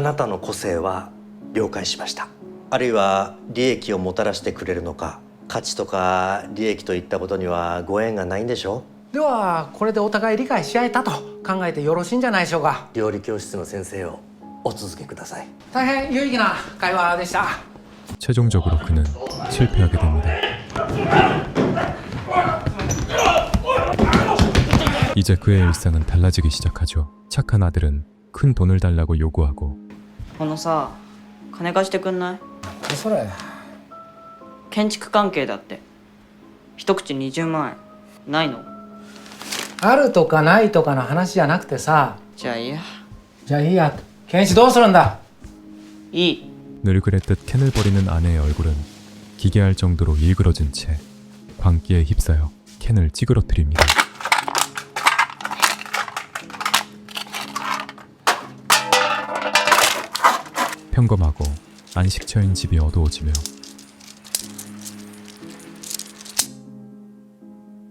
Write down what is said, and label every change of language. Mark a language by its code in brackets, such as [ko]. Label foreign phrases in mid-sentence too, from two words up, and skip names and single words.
[ja] あなたの個性は了解しました。あるいは利益をもたらしてくれるのか、価値とか利益といったことにはご縁がないんでしょう。ではこれでお互い理解し合えたと考えてよろしいんじゃないでしょうか。料理教室の先生をお続けください。大変有意義な会話でした。 [ko] 최종적으로 그는 실패하게 됩니다. 이제 그의 일상은 달라지기 시작하죠. 착한 아들은 큰 돈을 달라고 요구하고 [ja] あのさ、金貸してくんない？それ建築関係だって。一口20万円ないの？あるとかないとかの話じゃなくてさ。じゃあいいや。じゃあいいや。ケンシどうするんだ。いい。 [ko] 늘 그랬듯 캔을 버리는 아내의 얼굴은 기괴할 정도로 일그러진 채 광기에 휩싸여 캔을 찌그러뜨립니다. 평범하고 안식처인 집이 어두워지며